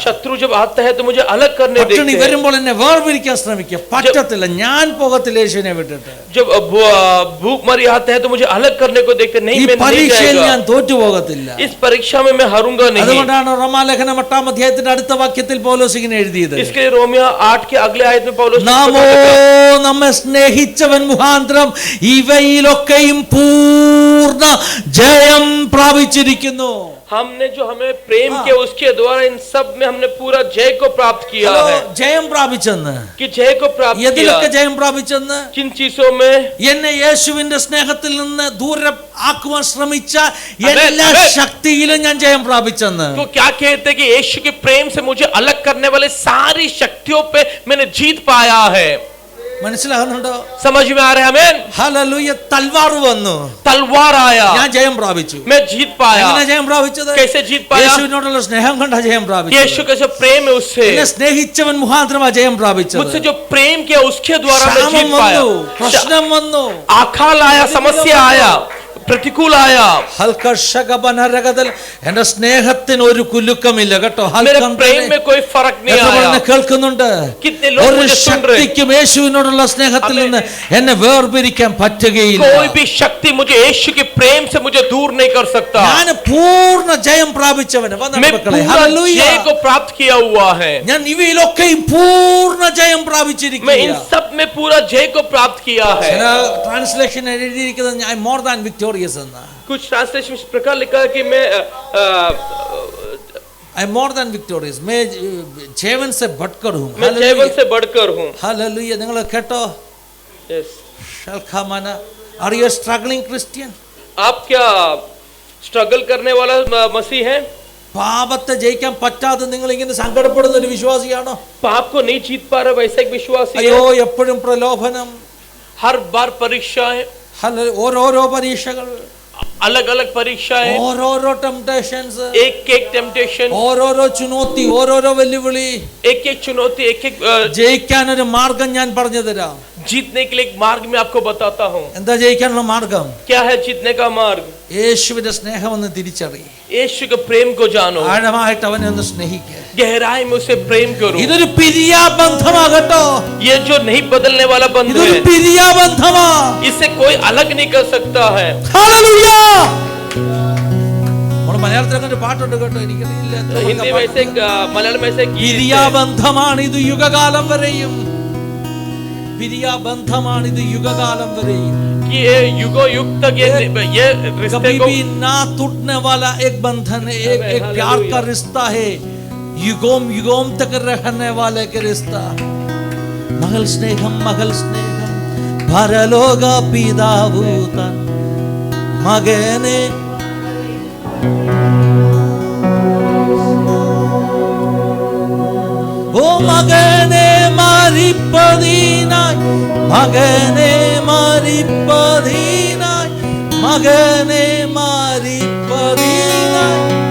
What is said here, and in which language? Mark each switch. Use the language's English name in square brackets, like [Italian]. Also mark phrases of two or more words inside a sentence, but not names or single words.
[Hindi] शत्रु जब आता है तो मुझे अलग करने [Malayalam] പട്ടിണി [Hindi] देखते हैं. [Malayalam] വരുമ്പോൾ എന്നെ വേർപിരിക്കാൻ ശ്രമിക്കുക. പറ്റത്തില്ല, ഞാൻ പോകത്തില്ല യേശുവിനെ വിട്ടിട്ട്. [Hindi] जब भूखमरी आता है तो मुझे अलग करने को देखते नहीं, [Malayalam] ഈ [Hindi] मैं नहीं [Malayalam] പരീക്ഷയിൽ [Hindi] जाएगा. [Malayalam] ഞാൻ തോറ്റുപോകത്തില്ല. [Hindi] इस परीक्षा में मैं हारूंगा नहीं. [Malayalam] അതുകൊണ്ടാണ് റോമാലേഖനം 8-ാം അധ്യായത്തിന്റെ അടുത്ത വാക്യത്തിൽ പൗലോസ് ഇങ്ങനെ എഴുതിയത്, [Hindi] इसके लिए रोमियो 8 के अगले आयत में पौलुस [Malayalam] നാമോ നമ്മെ സ്നേഹിച്ചവൻ മുഖാന്തരം ഇവയിലൊക്കെയും പൂർണ്ണ ജയം പ്രാപിച്ചിരിക്കുന്നു. [Hindi] हमने जो हमें प्रेम किया उसके द्वारा इन सब में हमने पूरा जय को प्राप्त किया है. [Malayalam] ജയം പ്രാപിച്ചെന്ന്, [Hindi] कि जय को प्राप्त किया. [Malayalam] എതിലൊക്കെ ജയം പ്രാപിച്ചെന്ന്? [Hindi] किन चीजों में? [Malayalam] എന്നെ യേശുവിന്റെ സ്നേഹത്തിൽ നിന്ന് ദൂരെ ആക്കുവാൻ ശ്രമിച്ച എല്ലാ അമേൻ. ശക്തിയിലും ഞാൻ ജയം പ്രാപിച്ചെന്ന്. [Hindi] तो क्या कहते कि यीशु के प्रेम से मुझे अलग करने वाले सारी शक्तियों पे मैंने जीत पाया है. [Malayalam] മനസ്സിലാകുന്നുണ്ടോ? [Hindi] समझ में आ रहा है? आमीन. [Malayalam] ഹല്ലേലൂയ. തൽവാർ വന്നു, [Hindi] तलवार आया, [Malayalam] ഞാൻ ജയം പ്രാപിച്ചു. [Hindi] मैं जीत पाया. [Malayalam] എങ്ങനെ ജയം പ്രാപിച്ചത്? [Hindi] कैसे जीत पाया? [Malayalam] യേശുവിനോടുള്ള സ്നേഹം കൊണ്ടാ ജയം പ്രാപിച്ചത്. [Hindi] यीशु का जो प्रेम है उससे, [Malayalam] എന്നെ സ്നേഹിച്ചവൻ മുഖാന്തരമാ ജയം പ്രാപിച്ചത്. [Hindi] मुझसे जो प्रेम किया उसके द्वारा मैं [Malayalam] ക്ഷാമം [Hindi] जीत पाया. [Malayalam] വന്നു, പ്രശ്നം വന്നു, [Hindi] आकाल आया, समस्या आया, प्रतिकूल आया. [Malayalam] എന്റെ സ്നേഹത്തിന് ഒരു കുലുക്കമില്ല കേട്ടോ. [Hindi] मेरे प्रेम में कोई फर्क नहीं आया. [Malayalam] കേൾക്കുന്നുണ്ട്? [Hindi] कितने लोग [Malayalam] ഒരു [Hindi] मुझे सुन रहे हैं? [Malayalam] ശക്തിക്കും യേശുവിനോടുള്ള സ്നേഹത്തിൽ നിന്ന് എന്നെ വേർപിരിക്കാൻ പറ്റുകയില്ല. [Hindi] कोई भी शक्ति मुझे यीशु के प्रेम से मुझे दूर नहीं कर सकता. [Malayalam] ഞാൻ പൂർണ്ണ ജയം പ്രാപിച്ചവന് [Hindi] मैं पूरा जय को प्राप्त किया हुआ है. [Malayalam] ഞാൻ ഇവയിലൊക്കെയും പൂർണ്ണ ജയം [Hindi] मैं इन [Malayalam] പ്രാപിച്ചിരിക്കുന്നു. [Hindi] सब में पूरा जय को प्राप्त किया है. [Malayalam] ചില ട്രാൻസ്ലേഷൻ എഴുതിയിരിക്കുന്നത് [English] I more than victorious [Malayalam] എന്നാ. [Hindi] कुछ ट्रांसलेशन इस प्रकार लिखा है कि मैं [English] I am more than victorious. [Hindi] मैं जीवन से बढ़कर हूँ. मैं जीवन से बढ़कर हूँ. हालेलुया. [Malayalam] നിങ്ങൾ കേട്ടോ? Yes. ശൽഖമാന. [English] Are you a struggling Christian? [Hindi] आप क्या स्ट्रगल करने वाला मसीह है? [Malayalam] പാപത്തെ ജയിക്കാൻ പറ്റാതെ നിങ്ങൾ ഇങ്ങനെ സങ്കടപ്പെടുന്ന ഒരു വിശ്വാസിയാണോ? [Hindi] पाप को नहीं जीत पा रहा वैसा एक विश्वासी है. [Malayalam] അയ്യോ എപ്പോഴും പ്രലോഭനം, [Hindi] हर बार परीक्षाएं, [Malayalam] ഓരോരോ പരീക്ഷകൾ, [Hindi] अलग अलग परीक्षाएं, [Malayalam] ഓരോരോ ടെംപ്ടേഷൻസ്, [Hindi] एक एक टेम्पटेशन, [Malayalam] ഓരോരോ ചുനോത്തി, ഓരോരോ വെല്ലുവിളി. [Hindi] एक एक चुनौती, एक एक [Malayalam] ജയിക്കാൻ ഒരു മാർഗം ഞാൻ പറഞ്ഞു തരാം. [Hindi] जीतने के लिए एक मार्ग मैं आपको बताता हूँ। [Malayalam] എന്താ ജയിക്കാനുള്ള മാർഗം? [Hindi] क्या है जीतने का मार्ग? [Malayalam] യേശുവിന്റെ സ്നേഹം ഒന്ന് തിരിച്ചറിയും. [Hindi] यीशु के प्रेम को जानो, [Malayalam] ആഴമായിട്ട് അവനെ ഒന്ന് സ്നേഹിക്കുക. [Hindi] गहराई में उसे प्रेम करो। [Malayalam] ഇതൊരു പിരിയാ ബന്ധമാകട്ടോ. [Hindi] ये जो नहीं बदलने वाला बंधन [Malayalam] ഇതൊരു [Hindi] है, [Malayalam] പിരിയാ ബന്ധമാ. [Hindi] इससे कोई अलग नहीं कर सकता है। [Malayalam] ഹല്ലേലൂയ. നമ്മൾ മലയാളത്തിൽ ഒരു പാട്ടുണ്ട് കേട്ടോ, എനിക്കറിയില്ല. [Hindi] हिंदी में से मलयालम में से [Malayalam] പിരിയാ ബന്ധമാണ് ഇത് യുഗകാലം വരെയും. പിരിയാ ബന്ധമാണ് ഇത് യുഗകാലം വരെയും. [Hindi] कि ये युगों युग तक ये रिश्ते कभी को भी ना टूटने वाला एक बंधन है, एक प्यार का रिश्ता है, युगों युगों तक रहने वाले के रिश्ता. [Malayalam] മകൾ സ്നേഹം പരലോക പിതാവു തൻ മകനെ ഓ മകനെ മരിപ്പതിനായി, മകനെ മരിപ്പതിനായി, മകനെ മരിപ്പതിനായി.